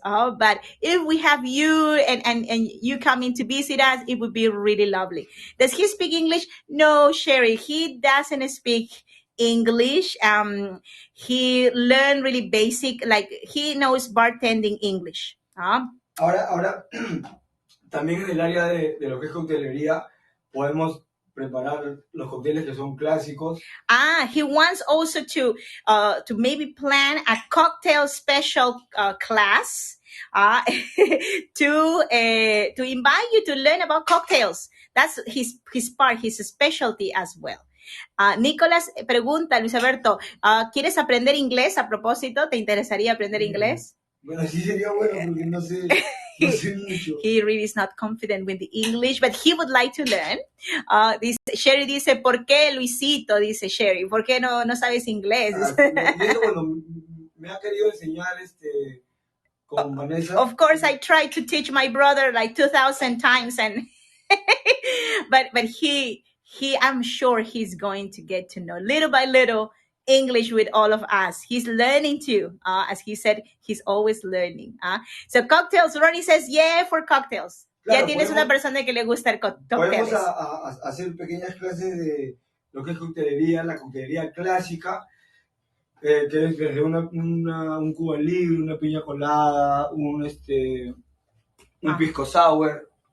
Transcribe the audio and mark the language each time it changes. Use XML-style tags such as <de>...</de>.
<en>But if we have you and you coming to visit us, it would be really lovely. Does he speak English? No, Sherry, he doesn't speak English. He learned really basic, like he knows bartending English.</en> <es>Ahora, también en el área de lo que es coctelería, podemos preparar los cócteles que son clásicos.</es> <en>He wants also to maybe plan a cocktail special class to invite you to learn about cocktails. That's his part, his specialty as well.</en> <es>Nicolás pregunta, Luis Alberto, ¿quieres aprender inglés a propósito? ¿Te interesaría aprender inglés? Bueno, sí sería bueno porque no sé mucho.</es> <en>He really is not confident with the English, but he would like to learn. Sherry dice, ¿por qué Luisito? Dice Sherry, ¿por qué no sabes inglés? Bueno, me ha querido enseñar con Vanessa. Of course, I tried to teach my brother like 2,000 times, and but he I'm sure he's going to get to know little by little English with all of us. He's learning too. As he said, he's always learning. So cocktails, Ronnie says, yeah, for cocktails.</en> <es>Claro, ya tienes una persona que le gusta el cócteles. Podemos hacer pequeñas clases de lo que es coctelería, la coctelería clásica, que es desde un Cuba Libre, una piña colada, un pisco sour.</es>